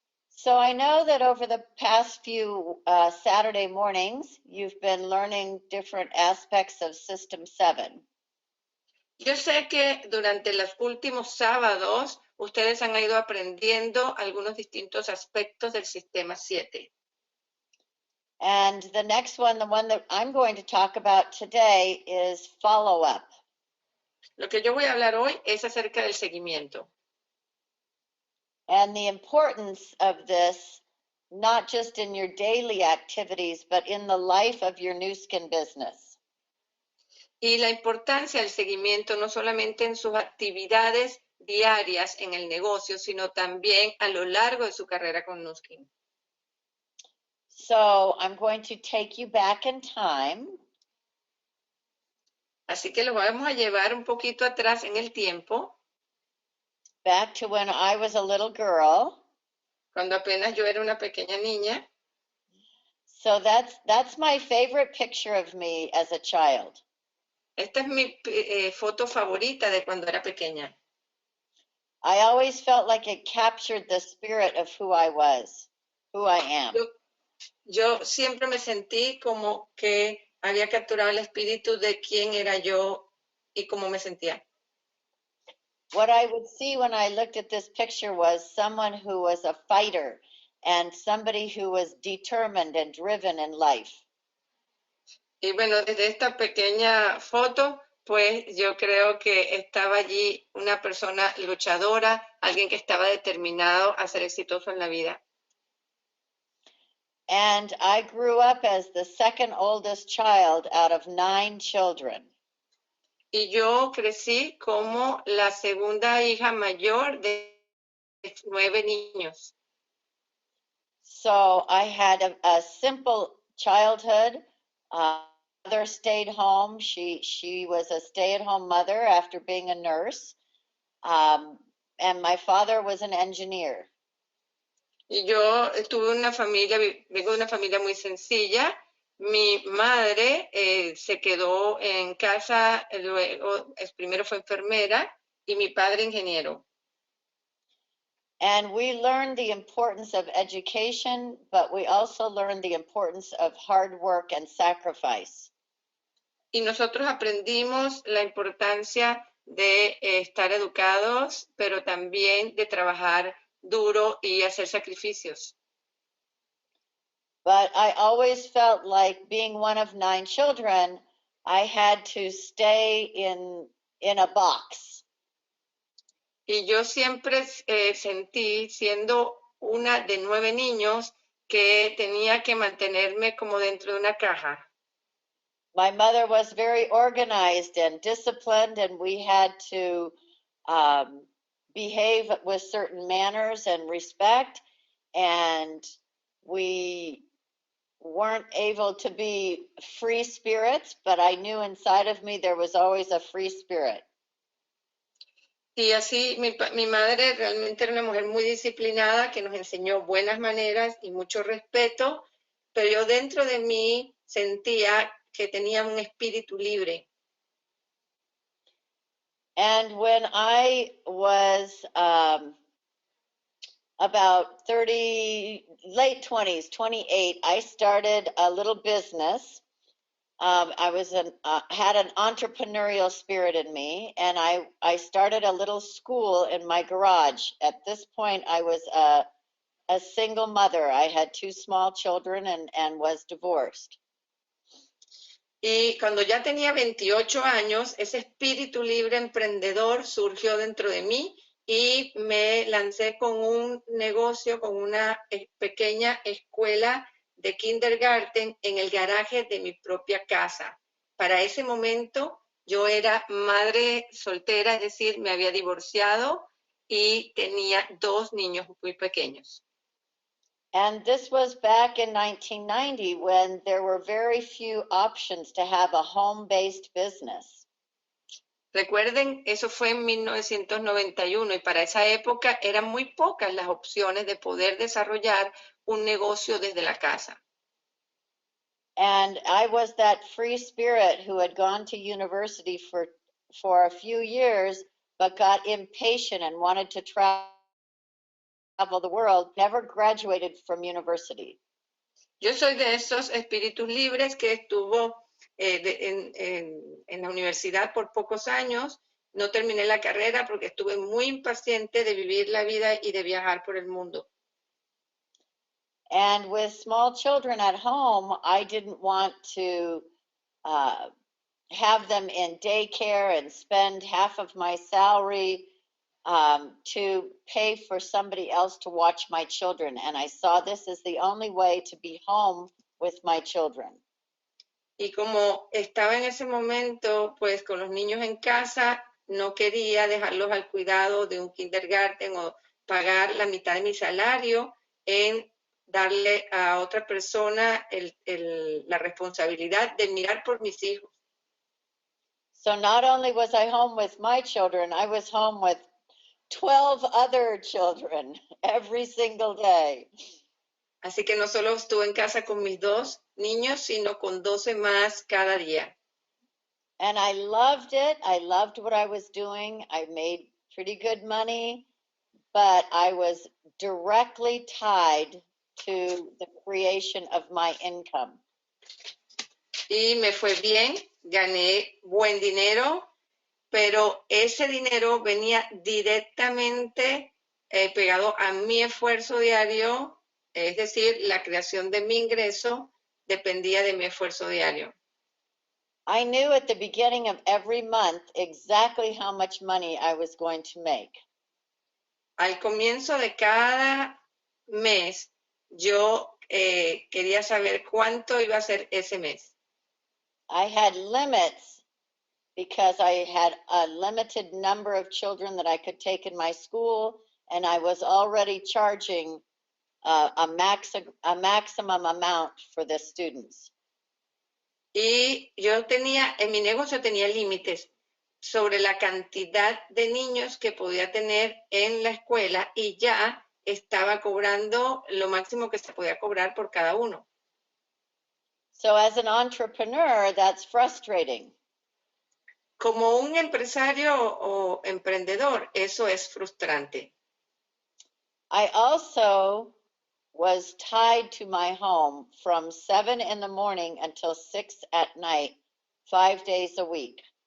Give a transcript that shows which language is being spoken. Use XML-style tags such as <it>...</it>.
<en>So I know that over the past few Saturday mornings, you've been learning different aspects of System 7.</en> <es>Yo sé que durante los últimos sábados ustedes han ido aprendiendo algunos distintos aspectos del sistema 7.</es> <en>And the next one, the one that I'm going to talk about today, is follow-up.</en> <es>Lo que yo voy a hablar hoy es acerca del seguimiento.</es> <en>And the importance of this, not just in your daily activities, but in the life of your new skin business.</en> <es>Y la importancia del seguimiento no solamente en sus actividades diarias en el negocio, sino también a lo largo de su carrera con Nuskin.</es> <en>So I'm going to take you back in time.</en> <es>Así que lo vamos a llevar un poquito atrás en el tiempo.</es> <en>Back to when I was a little girl.</en> <es>Cuando apenas yo era una pequeña niña.</es> <en>So that's my favorite picture of me as a child.</en> <es>Esta es mi foto favorita de cuando era pequeña.</es> <en>I always felt like it captured the spirit of who I was, who I am.</en> <es>Yo siempre me sentí como que había capturado el espíritu de quién era yo y cómo me sentía.</es> <en>What I would see when I looked at this picture was someone who was a fighter and somebody who was determined and driven in life.</en> <es>Y bueno, desde esta pequeña foto, pues yo creo que estaba allí una persona luchadora, alguien que estaba determinado a ser exitoso en la vida.</es> <en>And I grew up as the second oldest child out of 9 children.</en> <es>Y yo crecí como la segunda hija mayor de 9 niños.</es> <en>So I had a simple childhood. Mother stayed home. She was a stay-at-home mother after being a nurse. And my father was an engineer.</en> <es>Y yo tuve una familia, vengo de una familia muy sencilla. Mi madre se quedó en casa, luego primero fue enfermera y mi padre ingeniero.</es> <en>And we learned the importance of education, but we also learned the importance of hard work and sacrifice.</en> <es>Y nosotros aprendimos la importancia de estar educados, pero también de trabajar duro y hacer sacrificios.</es> <en>But I always felt like being one of 9 children, I had to stay in a box.</en> <es>Y yo siempre sentí, siendo una de 9 niños, que tenía que mantenerme como dentro de una caja.</es> <en>My mother was very organized and disciplined, and we had to behave with certain manners and respect, and we weren't able to be free spirits, but I knew inside of me there was always a free spirit.</en> <es>Y así mi madre realmente era una mujer muy disciplinada que nos enseñó buenas maneras y mucho respeto, pero yo dentro de mí sentía que tenía un espíritu libre.</es> <en>And when I was about 30, late 20s, 28, I started a little business. I had an entrepreneurial spirit in me, and I started a little school in my garage. At this point, I was a single mother. I had 2 small children and was divorced.</en> <es>Y cuando ya tenía 28 años, ese espíritu libre emprendedor surgió dentro de mí y me lancé con un negocio, con una pequeña escuela de kindergarten en el garaje de mi propia casa. Para ese momento yo era madre soltera, es decir, me había divorciado y tenía 2 niños muy pequeños.</es> <en>And this was back in 1990 when there were very few options to have a home-based business.</en> <es>Recuerden, eso fue en 1991 y para esa época eran muy pocas las opciones de poder desarrollar un negocio desde la casa.</es> <en>And I was that free spirit who had gone to university for a few years, but got impatient and wanted to travel the world, never graduated from university.</en> <es>Yo soy de esos espíritus libres que estuvo en la universidad por pocos años. No terminé la carrera porque estuve muy impaciente de vivir la vida y de viajar por el mundo.</es> <en>And with small children at home, I didn't want to have them in daycare and spend half of my salary to pay for somebody else to watch my children. And I saw this as the only way to be home with my children.</en> <es>Y como estaba en ese momento, pues con los niños en casa, no quería dejarlos al cuidado de un kindergarten o pagar la mitad de mi salario en darle a otra persona la responsabilidad de mirar por mis hijos.</es> <en>So not only was I home with my children, I was home with 12 other children every single day.</en> <es>Así que no solo estuve en casa con mis 2 niños, sino con 12 más cada día.</es> <en>And I loved it. I loved what I was doing. I made pretty good money, but I was directly tied to the creation of my income.</en> <es>Y me fue bien, gané buen dinero, pero ese dinero venía directamente pegado a mi esfuerzo diario, es decir, la creación de mi ingreso dependía de mi esfuerzo diario.</es> <en>I knew at the beginning of every month exactly how much money I was going to make.</en> <es>Al comienzo de cada mes, yo quería saber cuánto iba a ser ese mes.</es> <en>I had limits because I had a limited number of children that I could take in my school, and I was already charging a maximum amount for the students.</en> <es>Y yo tenía, en mi negocio tenía límites sobre la cantidad de niños que podía tener en la escuela y ya estaba cobrando lo máximo que se podía cobrar por cada uno.</es> <en>So as an entrepreneur, that's frustrating.</en> <es>Como un empresario o emprendedor, eso es frustrante.</es> <en>I also was tied to my home from 7 in the morning until 6 at night, 5 days a week.</en>